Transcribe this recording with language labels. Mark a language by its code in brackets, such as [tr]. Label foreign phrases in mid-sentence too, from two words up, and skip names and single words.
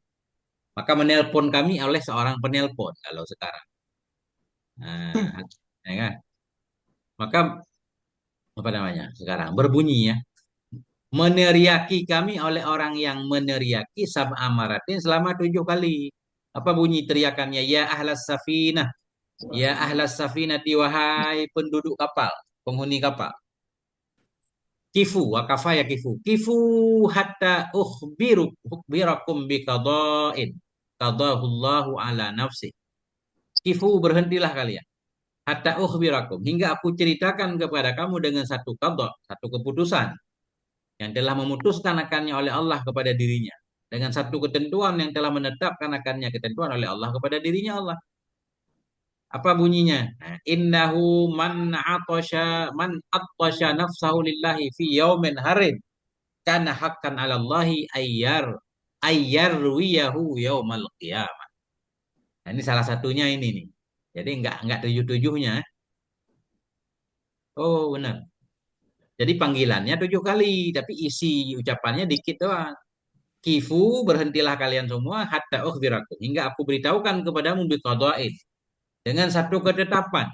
[id] Maka menelpon kami oleh seorang penelpon kalau sekarang. Nah, ya kan? Maka apa namanya sekarang berbunyi ya. Meneriaki kami oleh orang yang meneriaki [ar] سبع مرات [id] selama 7 kali. Apa bunyi teriakannya? [ar] يا أهل السفينة. يا أهل السفينة [id] wahai penduduk kapal, penghuni kapal. [ar] قفوا، وقفا يا قفوا. قفوا حتى أخبركم بقضاء. قضاه الله على نفسي. [id] Kifu berhentilah kalian. [ar] حتى أخبركم. [id] Hingga aku ceritakan kepada kamu dengan satu qada, satu keputusan yang telah memutuskan akannya oleh Allah kepada dirinya. Dengan satu ketentuan yang telah menetapkan akannya ketentuan oleh Allah kepada dirinya Allah. Apa bunyinya? Nah, [ar] إنه من أعطش نفسه لله في يوم حار كان حقا على الله أن يرويه يوم القيامة. [id] Nah, ini salah satunya ini nih. Jadi enggak tujuh-tujuhnya. Oh, benar. Jadi panggilannya 7 kali, tapi isi ucapannya dikit doang. Kifu berhentilah kalian semua [ar] حتى أخبركم [id] hingga aku beritahukan kepadamu biqada'in dengan satu ketetapan.